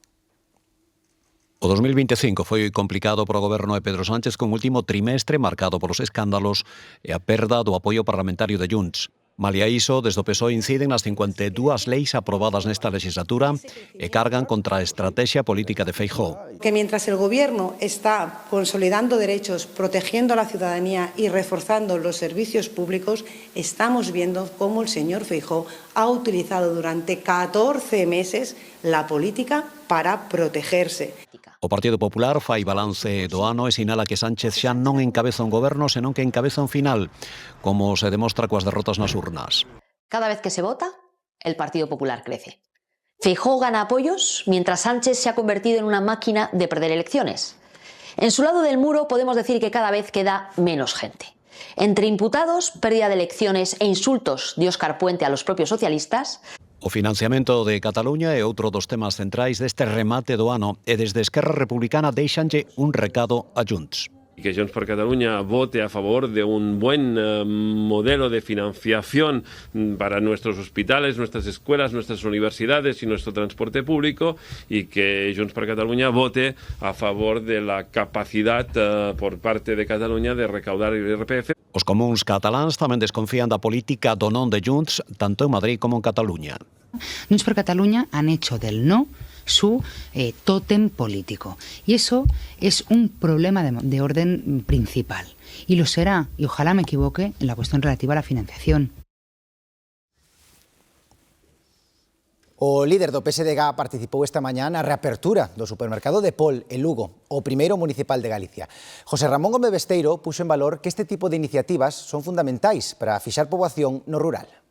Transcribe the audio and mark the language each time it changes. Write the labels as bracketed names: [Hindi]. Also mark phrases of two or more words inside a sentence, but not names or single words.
[Galician] O 2025 foi complicado para o goberno de Pedro Sánchez con último trimestre marcado polos escándalos e a perda do apoio parlamentario de Junts. Malia iso, desde o PSOE inciden nas 52 leis aprobadas nesta legislatura e cargan contra a estrategia política de Feijóo. [Spanish] Que mientras el gobierno está consolidando derechos, protegiendo a la ciudadanía y reforzando los servicios públicos, estamos viendo cómo el señor Feijóo ha utilizado durante 14 meses la política para protegerse. [Galician] O Partido Popular fai balance do ano e sinala que Sánchez xa non encabeza un goberno, senón que encabeza un final, como se demostra coas derrotas nas urnas. [Spanish] Cada vez que se vota, el Partido Popular crece. Feijóo gana apoyos, mientras Sánchez se ha convertido en una máquina de perder elecciones. En su lado del muro podemos decir que cada vez queda menos gente. Entre imputados, pérdida de elecciones e insultos de Óscar Puente a los propios socialistas. [Galician] O financiamento de Cataluña é outro dos temas centrais deste remate do ano e desde Esquerra Republicana deixanlle un recado a Junts. [Spanish] Y que Junts per Catalunya vote a favor de un buen modelo de financiación para nuestros hospitales, nuestras escuelas, nuestras universidades y nuestro transporte público, y que Junts per Catalunya vote a favor de la capacidad por parte de Cataluña de recaudar el IRPF. [Galician] Os comuns cataláns tamén desconfían da política do non de Junts, tanto en Madrid como en Cataluña. [Spanish] Junts per Cataluña han hecho del no su tótem político. Y eso es un problema de orden principal. Y lo será, y ojalá me equivoque, en la cuestión relativa a la financiación. [Galician] O líder do PSDG participou esta mañá na reapertura do supermercado de Pol, en Lugo, o primeiro municipal de Galicia. José Ramón Gómez Besteiro puxo en valor que este tipo de iniciativas son fundamentais para fixar poboación no rural.